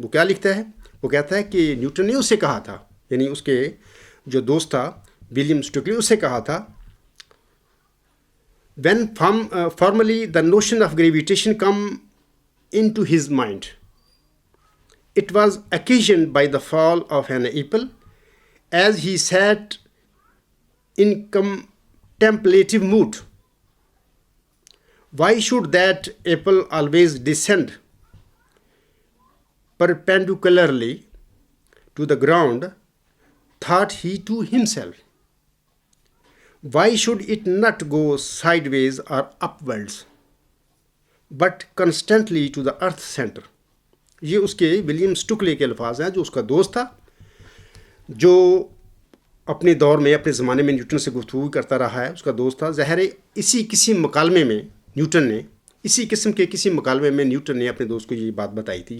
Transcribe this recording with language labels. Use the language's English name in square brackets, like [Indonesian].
[Urdu] وہ کیا لکھتا ہے؟ وہ کہتا ہے کہ نیوٹن نے اس سے کہا تھا، یعنی اس کے جو دوست تھا ولیم اسٹوکلے، اس سے کہا تھا [English] when formally the notion of gravitation come into his mind, it was occasioned by the fall of an apple. As he sat in contemplative mood, why should that apple always descend perpendicularly to the ground, thought he to himself. Why should it not go sideways or upwards, but constantly to the earth center? [Urdu] یہ اس کے William اسٹوکلے کے الفاظ ہیں، جو اس کا دوست تھا، جو اپنے دور میں اپنے زمانے میں نیوٹن سے گفتگو کرتا رہا ہے. اس کا دوست تھا. ظاہر ہے اسی مکالمے میں اسی قسم کے کسی مکالمے میں نیوٹن نے اپنے دوست کو یہ بات بتائی تھی.